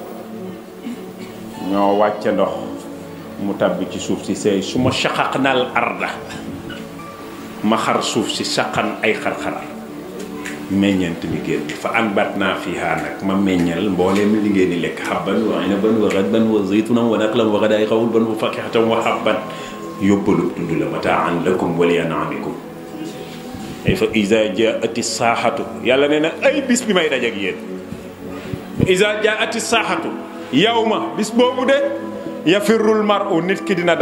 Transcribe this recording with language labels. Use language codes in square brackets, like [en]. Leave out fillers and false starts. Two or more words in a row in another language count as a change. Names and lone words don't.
[wo] ñoo wàcce ndox mu tàbbi ci suuf si seey su ma [ar] شققنا الأرض [wo] ma xar suuf si saqan ay xar-xar meññeent mi génn fa [ar] أنبتنا فيها [wo] nag ma meññal mbooleem li ngeen di lekk [ar] حبا وعنبا وقضبا وزيتونا ونخلا وحدائق غلبا وفاكهة و [wo] habban yóbbalu tudd la [ar] متاعا لكم ولأنعامكم [wo] ay [ar] فإذا جاءت الصاخة [wo] yàlla nee na ay bis bi may daj ak yéen [ar] إذا جاءت الصاخة [wo] yawma bis boobu de [ar] يفر المرء [wo] nit ki dina